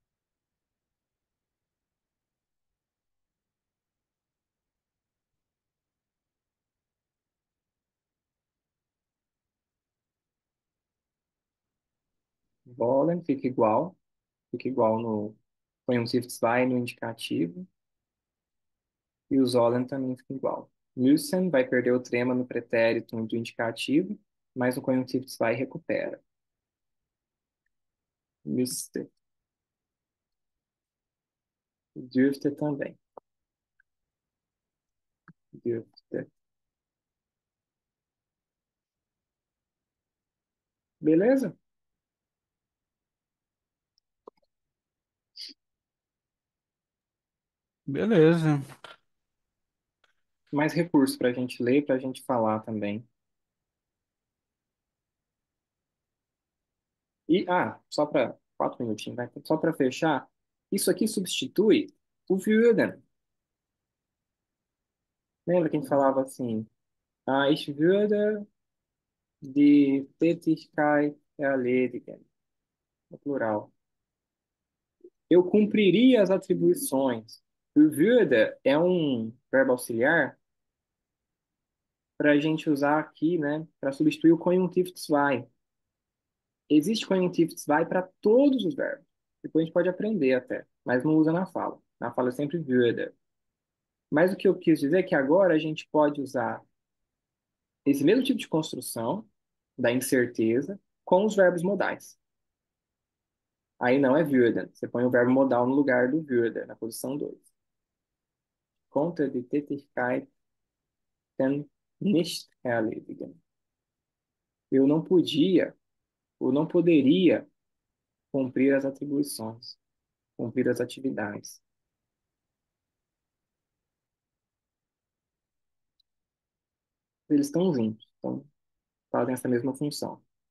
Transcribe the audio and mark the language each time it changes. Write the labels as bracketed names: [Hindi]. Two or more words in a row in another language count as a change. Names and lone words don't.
[Portuguese] Wollen fica igual no conjuntivo de vai no indicativo. E o sollen também fica igual. Müssen vai perder o trema no pretérito do indicativo, mas no conjuntivo de vai recupera. [German] Müsste. Dürfte também. [Portuguese] Dürfte. Beleza? Beleza. Mais recursos para a gente ler, para a gente falar também. E, só para 4 minutinhos, vai. Só para fechar, isso aqui substitui o würden. Lembra que a gente falava assim, [German] ich würde die Tätigkeit erledigen, [Portuguese] no plural. Eu cumpriria as atribuições. O würde é um verbo auxiliar para a gente usar aqui, né, para substituir o conjuntivo de vai. Existe conjuntivo de vai para todos os verbos. Depois a gente pode aprender até, mas não usa na fala. Na fala é sempre würde. Mas o que eu quis dizer é que agora a gente pode usar esse mesmo tipo de construção da incerteza com os verbos modais. Aí não é würden. Você põe o verbo modal no lugar do würde, na posição 2. [German] Konnte die Tätigkeit nicht erledigen. [Portuguese] Eu não podia, ou não poderia cumprir as atribuições, cumprir as atividades. Eles estão juntos, então fazem essa mesma função.